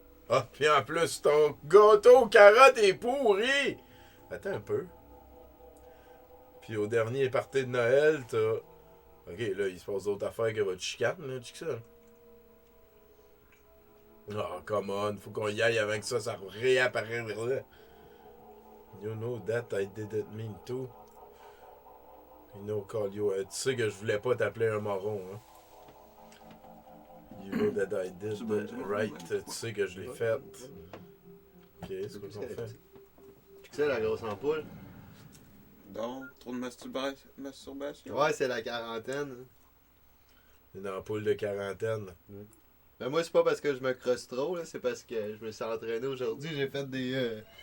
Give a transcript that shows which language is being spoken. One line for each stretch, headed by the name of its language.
French: Ah, puis en plus, ton gâteau aux carottes est pourri! Attends un peu. Puis au dernier party de Noël, t'as... Ok, là, il se passe d'autres affaires que votre chicane, là, tu sais ça?
English: Oh, come on,
French: faut qu'on y aille avant que ça réapparaisse.
English: You know that I didn't mean to. You know, call you...
French: tu sais que je voulais pas t'appeler un moron, hein?
English: You know that I did right.
French: Tu sais que je l'ai fait. Ok, c'est quoi qu'on fait? Tu sais, la grosse ampoule? Donc, trop de masturbation. Ouais, c'est la quarantaine. Hein. Une ampoule de quarantaine. Ben moi, c'est pas parce que je me crosse trop, là, c'est parce que je me suis entraîné aujourd'hui. J'ai fait des...